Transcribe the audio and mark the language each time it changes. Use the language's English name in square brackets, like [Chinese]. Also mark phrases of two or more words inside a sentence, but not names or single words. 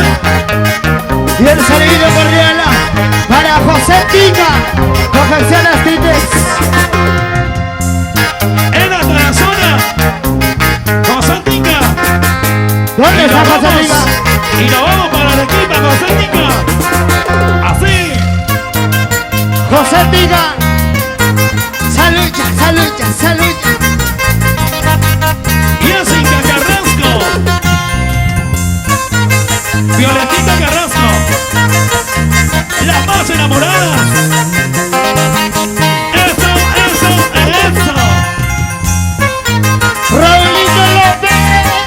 [Spanish] Y el saludo cordial para José Tica, Confecciones Tites. En la zona, José Tica. ¿Dónde Y está nos José vamos- Tica? Y nos vamos para la equipa, José Tica. Así. José Tica. Salucha, salucha, salucha. Jessica Carrasco. Violetita Carrasco. Las más enamoradas. Eso, eso, eso. Raulito López.